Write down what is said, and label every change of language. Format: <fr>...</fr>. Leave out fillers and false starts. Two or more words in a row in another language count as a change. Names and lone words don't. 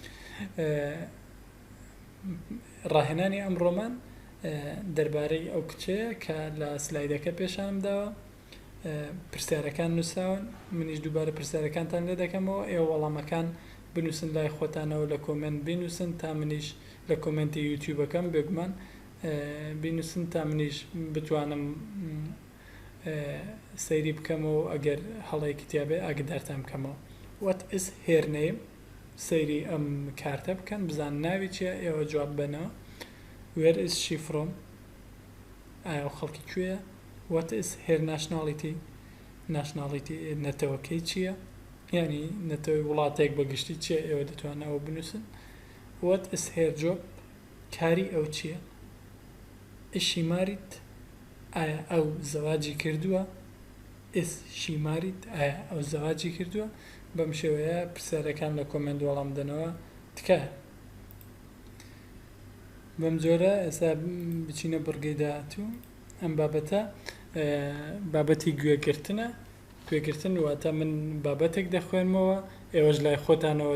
<ckb>ڕاهێنانی ئەمڕۆمان دەربارەی ئەو کچەیە کە لە سلایدەکە پێشانم داوە پرسیارەکان نووساون منیش دووبارە پرسیارەکانتان لێ دەکەمەوە ئێوە وەڵامەکان بنووسن لای خۆتانەوە لە کۆمنت بنووسن تا منیش لە کۆمنتی یوتیوبەکەم بێگومان بنووسن تا منیش بتوانم سەیری بکەمەوە ئەگەر هەڵەی کتێبێ ئاگدارتان بکەمەوە</ckb> <en>what is her name</en> <ckb>سەیری ئەم کارتە بکەن بزان ناوی چیە ئێوە جواب بنەوە</ckb> <en>where is she from</en> <ckb>ئایا خەڵکی کوێیە</ckb> <en>what is her nationality</en> <ckb>نەتەوەکەی چییە یعنی نەتەوەی وڵاتێک بەگشتی چیە ئێوە دەتوانەوە بنووسن</ckb> <en>what is her job</en> <ckb>کاری ئەو چییە</ckb> <en>is she married</en> <ckb>ئایا ئەو زەواجی کردووە</ckb> <en>is she married</en> <ckb>ئایا ئەو زەواجی کردووە بەم شێوەیە پرسیارەکان لە کۆمنت وەڵام دەنەوە تکایە بەم جۆرە ئێستا بچینە بڕگەی داهاتوو ئەم بابەتە بابەتی گوێگرتن واتە من بابەتێک دەخوێنمەوە ئێوەش لای خۆتانەوە</ckb>